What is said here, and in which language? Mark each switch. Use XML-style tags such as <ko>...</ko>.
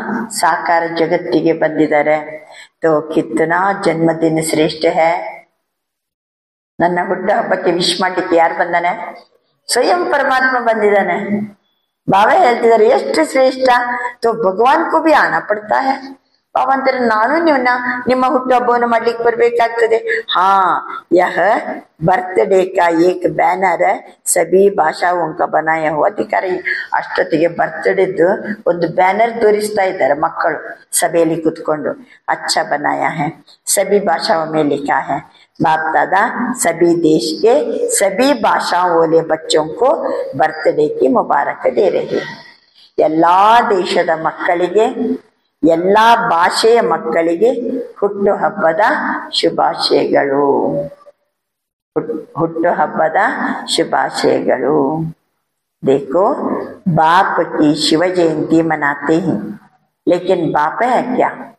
<kn>ಸಾಕಾರ ಜಗತ್ತಿಗೆ ಬಂದಿದ್ದಾರೆ.</kn> <hi>तो कितना जन्मदिन श्रेष्ठ है.</hi> <kn>ನನ್ನ ಹುಟ್ಟು ಹಬ್ಬಕ್ಕೆ ವಿಶ್ ಮಾಡ್ಲಿಕ್ಕೆ ಯಾರು ಬಂದಾನೆ? ಸ್ವಯಂ ಪರಮಾತ್ಮ ಬಂದಿದ್ದಾನೆ. ಬಾಬಾ ಹೇಳ್ತಿದ್ದಾರೆ ಎಷ್ಟು ಶ್ರೇಷ್ಠ.</kn> <hi>तो भगवान को भी आना पड़ता है.</hi> <kn>ಬಾಬಾ ಅಂತಾರೆ ನಾನು ನಿಮ್ಮ ಹುಟ್ಟು ಹಬ್ಬವನ್ನು ಮಾಡ್ಲಿಕ್ಕೆ ಬರ್ಬೇಕಾಗ್ತದೆ.</kn> <hi>ಹಾ, ಯಹ ಬರ್ತ್ಡೇ ಕಾ ಏಕ್ ಬ್ಯಾನರ್ ಸಭಿ ಭಾಷಾओं का बनाया हुआ ಅಧಿಕಾರಿ.</hi> <kn>ಅಷ್ಟೊತ್ತಿಗೆ ಬರ್ತ್ಡೇದ್ದು ಒಂದು ಬ್ಯಾನರ್ ತೋರಿಸ್ತಾ ಇದ್ದಾರೆ ಮಕ್ಕಳು ಸಭೆಯಲ್ಲಿ ಕುತ್ಕೊಂಡು.</kn> <hi>अच्छा बनाया है, सभी भाषाओं में लिखा है. बाप दादा सभी देश के सभी भाषाओं वाले बच्चों को बर्थडे की मुबारक दे रहे हैं.</hi> <kn>ಎಲ್ಲಾ ದೇಶದ ಮಕ್ಕಳಿಗೆ, ಎಲ್ಲಾ ಭಾಷೆಯ ಮಕ್ಕಳಿಗೆ ಹುಟ್ಟು ಹಬ್ಬದ ಶುಭಾಶಯಗಳು. ಹುಟ್ಟು ಹಬ್ಬದ ಶುಭಾಶಯಗಳು.</kn> <hi>देखो बाप की शिव जयंती मनाते हैं, लेकिन बाप है क्या?</hi>